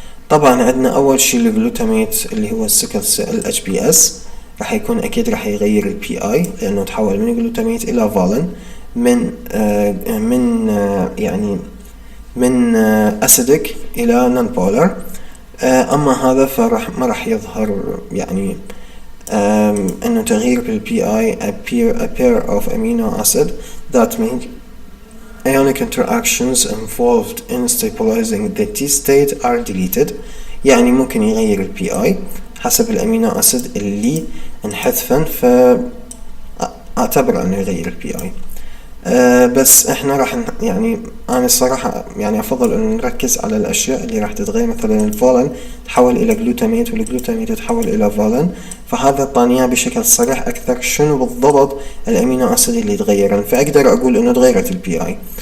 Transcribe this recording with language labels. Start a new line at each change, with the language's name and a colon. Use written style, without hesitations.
Arabic: طبعا عندنا أول شيء الجلوتاميت اللي هو السيكل ال HBS راح يكون أكيد راح يغير ال PI لأنه تحول من جلوتاميت إلى فالين من يعني من acidic إلى non-polar.
English: أما هذا ما راح يظهر يعني إنه تغيير بالPI a pair of amino acid that make ionic interactions involved in stabilizing the T state are deleted.
Arabic: يعني ممكن يغير الPI حسب الأمينو أسيد اللي انحذفن، فأعتبر أنه يغير الPI. بس احنا راح يعني انا الصراحة يعني افضل ان نركز على الاشياء اللي راح تتغير. مثلا الفولن تحول الى جلوتاميت والجلوتاميت يتحول الى فولن، فهذا طانية بشكل صريح اكثر شنو بالضبط الامينو اسيد اللي تغيرن، فاقدر اقول انه تغيرت الPI.